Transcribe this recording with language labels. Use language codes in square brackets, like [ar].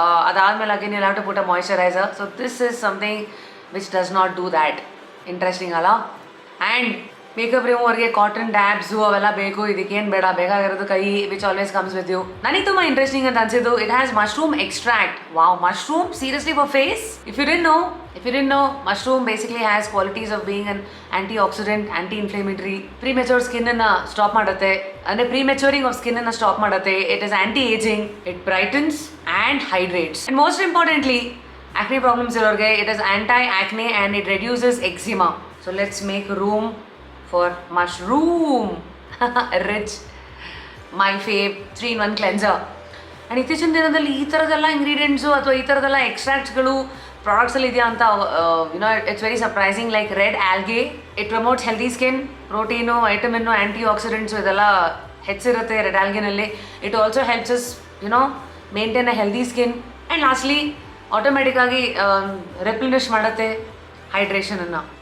[en] ಅದಾದಮೇಲೆ again you have to put a moisturiser. So this is something which does not do that. [kn] Interesting ಅಲ್ಲ? And makeup ರಿಮೂವರ್ಗೆ cotton ಡ್ಯಾಬ್ಸು ಅವೆಲ್ಲ ಬೇಕು, ಇದಕ್ಕೇನು ಬೇಡ, ಬೇಕಾಗಿರೋದು ಕೈ [en] Which always comes with you. [kn] ನನಗೆ ತುಂಬ ಇಂಟ್ರೆಸ್ಟಿಂಗ್ ಅಂತ ಅನ್ಸಿದ್ದು, [en] It has mushroom extract. Wow, mushroom seriously for face? If you didn't know, mushroom basically has qualities of being an antioxidant, anti-inflammatory. [kn] Premature skin-ಅನ್ನು stop ಮಾಡುತ್ತೆ, ಅಂದರೆ prematuring of skin-ಅನ್ನು ಸ್ಟಾಪ್ ಮಾಡುತ್ತೆ. [en] It is anti-aging, it brightens and hydrates. And most importantly, acne problems ಇರೋರಿಗೆ it is anti-acne and it reduces eczema. So let's make room for mushroom rich my fave 3-in-1 cleanser. [kn] And ಇತ್ತೀಚಿನ ದಿನದಲ್ಲಿ ಈ ಥರದೆಲ್ಲ ingredients ಅಥವಾ ಈ ಥರದೆಲ್ಲ ಎಕ್ಸ್ಟ್ರಾಕ್ಟ್ಸ್ಗಳು ಪ್ರಾಡಕ್ಟ್ಸಲ್ಲಿ ಇದೆಯಾ ಅಂತ [en] It's very surprising. [kn] Like red algae, [en] It promotes healthy skin. [kn] Protein, ವೈಟಮಿನ್ನು, anti accidents ಇದೆಲ್ಲ ಹೆಚ್ಚಿರುತ್ತೆ red ಆಲ್ಗೆನಲ್ಲಿ. [en] It also helps us maintain a healthy skin. And lastly ಆಟೋಮೆಟಿಕ್ಕಾಗಿ replenish ಮಾಡುತ್ತೆ ಹೈಡ್ರೇಷನನ್ನು.